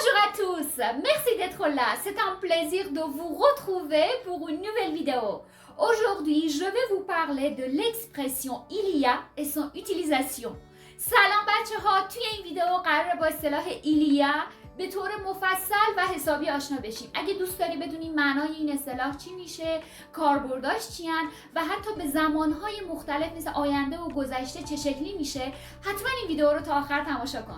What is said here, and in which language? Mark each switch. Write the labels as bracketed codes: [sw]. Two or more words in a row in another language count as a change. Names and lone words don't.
[fr] à tous, merci d'être là, c'est un plaisir de vous retrouver pour une nouvelle vidéo. Aujourd'hui, je vais vous parler de l'expression il y a et son utilisation. [fa] سلام بچه ها، توی این ویدیو قراره با اصطلاح [fr] il y a [fa] به طور مفصل و حسابی آشنا بشیم. اگه دوست داری بدونی معنای این اصطلاح چی میشه، کاربرداش چیان و حتی به زمانهای مختلف مثل آینده و گذشته چه شکلی میشه، حتما این ویدیو رو تا آخر تماشا کن.